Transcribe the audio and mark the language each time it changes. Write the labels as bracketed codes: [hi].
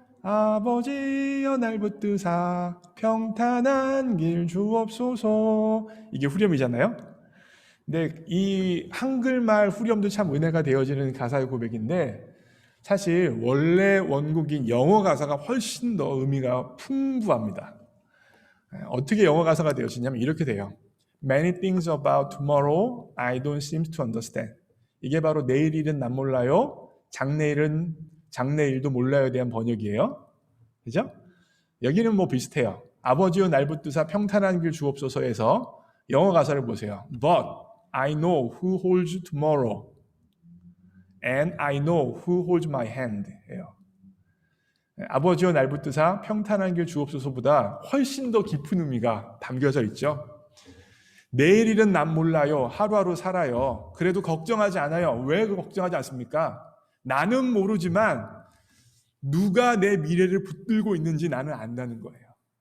[ko] 아버지여 날 붙드사 평탄한 길 주옵소서. 이게 후렴이잖아요. 근데 이 한글말 후렴도 참 은혜가 되어지는 가사의 고백인데 사실 원래 원곡인 영어 가사가 훨씬 더 의미가 풍부합니다. 어떻게 영어 가사가 되어지냐면 이렇게 돼요. [en] Many things about tomorrow I don't seem to understand. [ko] 이게 바로 내일일은 난 몰라요. 장래일도 몰라요에 대한 번역이에요. 그죠? 여기는 뭐 비슷해요. 아버지여 날 붙드사 평탄한 길 주옵소서에서 영어 가사를 보세요. [en] But I know who holds tomorrow and I know who holds my hand. [ko] 예요. 아버지여 날 붙드사 평탄한 길 주옵소서보다 훨씬 더 깊은 의미가 담겨져 있죠. 내일일은 난 몰라요. 하루하루 살아요. 그래도 걱정하지 않아요. 왜 걱정하지 않습니까? 나는 모르지만 누가 내 미래를 붙들고 있는지 나는 안다는 거예요.